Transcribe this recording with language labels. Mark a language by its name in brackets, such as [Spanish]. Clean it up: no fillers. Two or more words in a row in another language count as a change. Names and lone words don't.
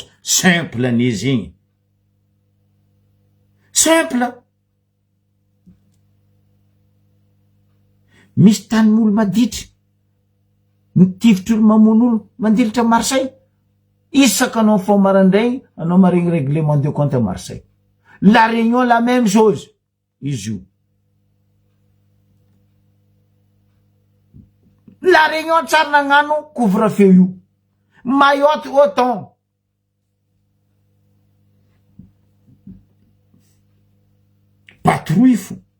[Malagasy] Simple ane zegny. Simple. Misy tanin'olo maditry. Mitivitry olo mamon'olo mandilitra Marseille. Isaka anao fao marandray, anao maregny [French] règlement de compte à Marseille. La Réunion, la même chose. [Malagasy] Izy io. La Réunion tsara nagnano couvre-feu io. [French] Mayotte autant. Patrouille fo.